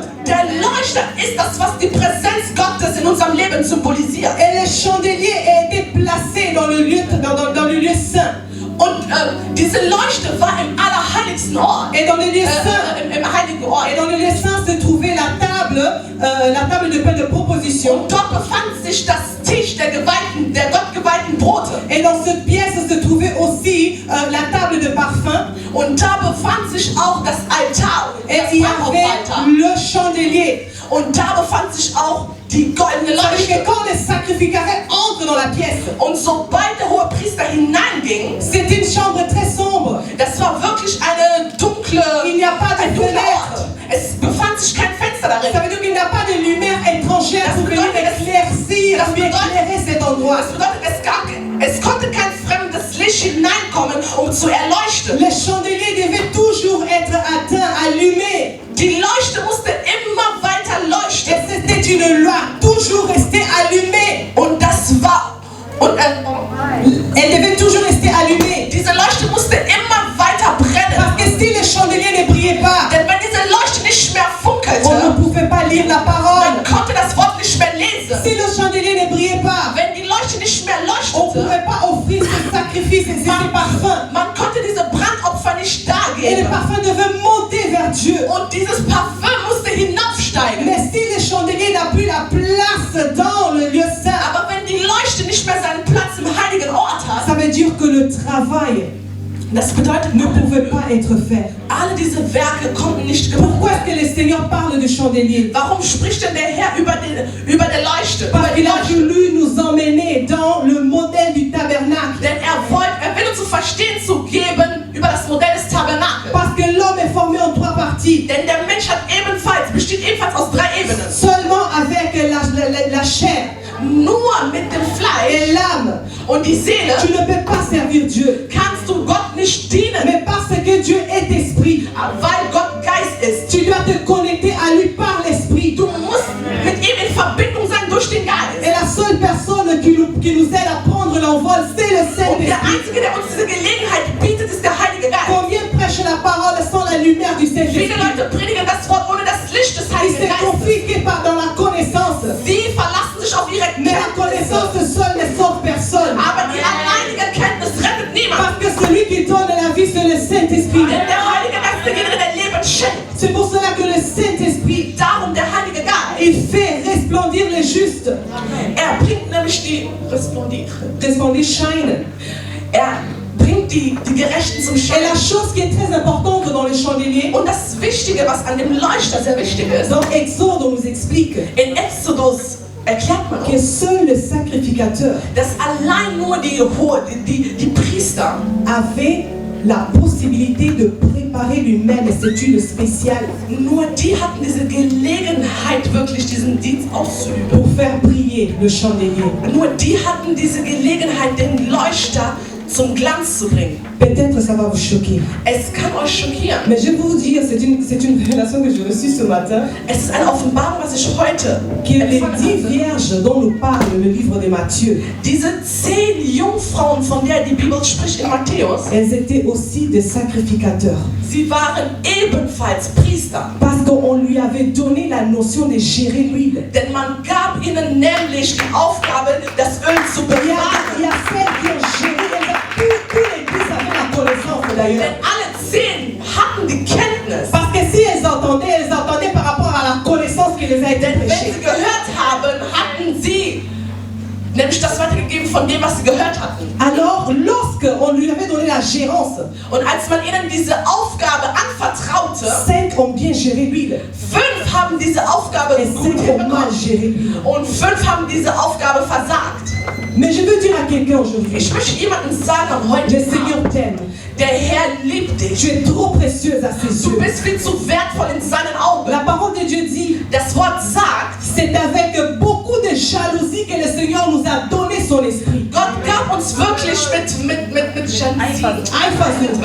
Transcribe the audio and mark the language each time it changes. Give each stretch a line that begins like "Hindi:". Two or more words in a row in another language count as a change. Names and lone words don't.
German: Der Leuchter ist das, was die Präsenz Gottes in unserem Leben symbolisiert.
French: Et les chandeliers ont été placés dans le lieu, dans le lieu saint.
German: Und diese Leuchte war im allerheiligsten Ort.
French: Et dans le lieu saint,
German: Im heiligen Ort.
French: et dans le lieu saint se trouvait la table de pain de proposition.
German: Und dort befand sich das Tisch der gottgeweihten Brote.
French: Et dans cette pièce se trouvait aussi la table de parfum.
German: Und da befand sich auch das Altar.
French: Et
German: Das
French: il y
German: Brandopferaltar.
French: avait le chandelier.
German: Und da befand sich auch die goldene
French: Ça veut dire que
German: Leuchte.
French: quand les sacrificataires entrent dans la pièce,
German: Und sobald der Hohepriester hineinging,
French: c'est une chambre très sombre.
German: das war wirklich eine dunkle,
French: Il n'y a pas de
German: ein dunkler
French: fenêtre.
German: Ort. Es befand sich kein Fenster darin.
French: Ça veut dire qu'il n'y a pas de lumière étrangère pour venir éclaircir, pour éclairer cet endroit.
German: Das bedeutet, es konnte kein fremdes Licht hineinkommen, um zu erleuchten.
French: Les chandeliers devaient toujours être atteints, allumés.
German: Die Leuchte musste immer weiter
French: Et
German: leuchten.
French: c'était une loi, toujours rester allumée.
German: Und das war,
French: Elle devait toujours rester allumée.
German: diese Leuchte musste immer weiter brennen.
French: Parce que si les chandeliers ne brillaient pas,
German: Denn wenn diese Leuchte nicht mehr funkelte,
French: on ne pouvait pas lire la parole.
German: man konnte das Wort nicht mehr lesen.
French: Si le chandelier ne brillait pas,
German: Wenn die Leuchte nicht mehr
French: on ne
German: leuchtete,
French: pouvait pas offrir ce sacrifice et ces parfums.
German: man konnte diese Brandopfer nicht
French: Et le
German: dargeben.
French: parfum devait monter vers Dieu.
German: Und dieses Parfum musste hinaufsteigen.
French: Mais si le chandelier n'a plus la place dans le lieu saint,
German: Aber wenn die Leuchte nicht mehr seinen Platz im heiligen Ort hat,
French: ça veut dire que le travail
German: das bedeutet,
French: ne pouvait pas être fait.
German: alle diese Werke konnten nicht gemacht
French: Pourquoi
German: werden.
French: est-ce que le Seigneur parle du chandelier?
German: Warum spricht denn der Herr über der Leuchte?
French: Parce qu'il a voulu nous emmener dans le modèle du tabernacle.
German: Denn er will uns zu verstehen zu geben über das Modell des Tabernakels.
French: Parce que l'homme est formé en trois parties.
German: Denn der Mensch besteht ebenfalls aus 3 Ebenen.
French: Seulement avec la chair
German: Nur mit dem
French: et
German: Fleisch
French: l'âme,
German: und die Seele
French: tu ne peux pas servir Dieu.
German: kannst du Gott nicht dienen,
French: Mais parce que Dieu est esprit,
German: weil Gott Geist ist.
French: tu dois te connecter à lui par l'esprit.
German: Du musst mit ihm in Verbindung sein durch den
French: Et
German: Geist.
French: la seule personne qui nous aide à prendre l'envol, c'est le
German: Und der
French: Saint-Esprit.
German: Einzige, der uns diese Gelegenheit bietet, ist der Heilige Geist.
French: Combien prêchent la parole sans la lumière du
German: Viele
French: Saint-Esprit?
German: Leute predigen das Wort ohne das Licht des
French: Ils
German: Heiligen
French: se
German: Geistes.
French: confient que dans la connaissance.
German: Sie verlassen sich auf ihre
French: Mais la
German: Kenntnisse.
French: connaissance seule ne sauve personne.
German: Aber die alleinige Kenntnis rettet niemand.
French: Parce que celui qui donne la vie, c'est le Saint-Esprit.
German: Denn der Heilige Geist ist derjenige, der Leben schenkt.
French: C'est pour cela que le Saint-Esprit,
German: Darum der Heilige Geist.
French: il fait resplendir les justes.
German: Er bringt nämlich die
French: Resplendir, shine.
German: Er bringt die Gerechten zum
French: Et la
German: Schein.
French: chose qui est très importante dans le chandelier,
German: Und das Wichtige, was an dem Leuchter sehr wichtig ist,
French: dans Exode, on nous explique
German: in Exodus erklärt man
French: que
German: uns,
French: seul le sacrificateur
German: dass allein nur die Priester
French: avait la possibilité de préparer lui-même cette huile spéciale
German: nur die hatten diese Gelegenheit, wirklich diesen Dienst auszuüben.
French: pour faire briller le chandelier.
German: Nur die hatten diese Gelegenheit, den Leuchter zum Glanz zu bringen.
French: Peut-être ça va vous choquer.
German: Es kann euch schockieren.
French: Mais je vais vous dire, c'est une révélation que j'ai reçue ce matin,
German: Es ist eine Offenbarung, was ich heute
French: que les
German: empfangen
French: 10
German: habe.
French: vierges dont nous parle le livre de Matthieu,
German: Diese 10 Jungfrauen, von der die Bibel spricht in Matthäus,
French: elles étaient aussi des sacrificateurs.
German: sie waren ebenfalls Priester.
French: Parce qu'on lui avait donné la notion de gérer l'huile.
German: Denn man gab ihnen nämlich die Aufgabe, das Öl zu
French: Il y
German: bewahren.
French: a celles qui ont géré, tout l'église avait la connaissance d'ailleurs.
German: Denn alle 10 hatten die Kenntnis.
French: Parce que si elles entendaient par rapport à la connaissance qui les a été
German: Denn wenn
French: prêchée.
German: sie gehört haben, hatten sie nämlich das weitergegeben von dem, was sie gehört hatten.
French: Alors, lorsqu'on lui avait donné la gérance,
German: Und als man ihnen diese Aufgabe anvertraute,
French: 5 ont bien géré l'huile
German: 5 haben diese Aufgabe
French: et
German: gut
French: 5 ont mal
German: hinbekommen.
French: géré l'huile.
German: Und 5 haben diese Aufgabe versagt.
French: Mais je veux dire à quelqu'un aujourd'hui,
German: Ich möchte jemandem sagen heute,
French: le Seigneur t'aime.
German: der Herr liebt dich.
French: Tu es trop précieuse à ses
German: Du
French: yeux.
German: bist viel zu wertvoll in seinen Augen.
French: La parole de Dieu dit,
German: Das Wort sagt,
French: c'est avec beaucoup de jalousie que le Seigneur nous a donné son esprit.
German: Gott gab uns wirklich mit Jalousie, Eifersucht.